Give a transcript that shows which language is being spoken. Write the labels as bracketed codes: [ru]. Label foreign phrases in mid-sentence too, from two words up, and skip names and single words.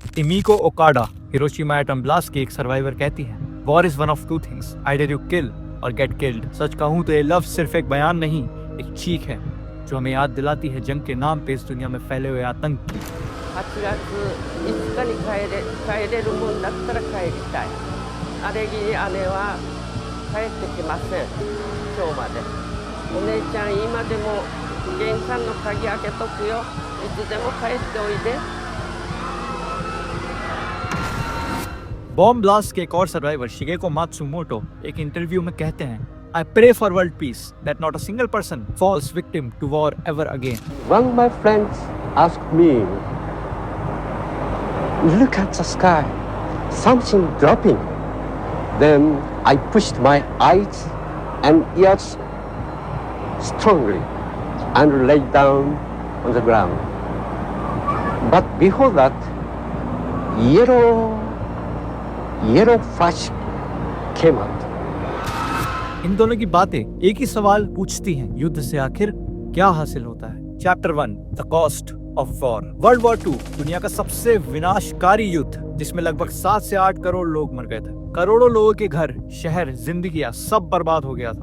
[hi] इमिको ओकाडा हिरोशिमा [en] atom blast [hi] की एक सर्वाइवर कहती है, [en] war is one of two things, either you kill or get killed. [hi] सच कहूं तो ये लफ्ज सिर्फ एक बयान नहीं, एक चीख है जो हमें याद दिलाती है जंग के नाम पे इस दुनिया में फैले हुए आतंक की। [ja] 8 月5日に帰れるもんだったら帰りたい。あれぎ姉は帰ってきません、今日まで。お姉ちゃん今でも玄関の鍵開けとくよ、いつでも帰っておいで。 [en] bomb blast [hi] के एक और सर्वाइवर शिगेको मात्सुमोटो एक इंटरव्यू में कहते हैं, [en] I pray for world peace that not a single person falls victim to war ever again. One of my friends asked me, look at the sky, something dropping. Then I pushed my eyes and ears strongly and laid down on the ground. But before that, yellow flash came out. [hi] इन दोनों की बातें एक ही सवाल पूछती हैं, युद्ध से आखिर क्या हासिल होता है। [en] Chapter 1 The Cost of War. [hi] वर्ल्ड वॉर 2 दुनिया का सबसे विनाशकारी युद्ध जिसमें लगभग 7 से 8 करोड़ लोग मर गए थे। करोड़ों लोगों के घर, शहर, जिंदगियां सब बर्बाद हो गया था।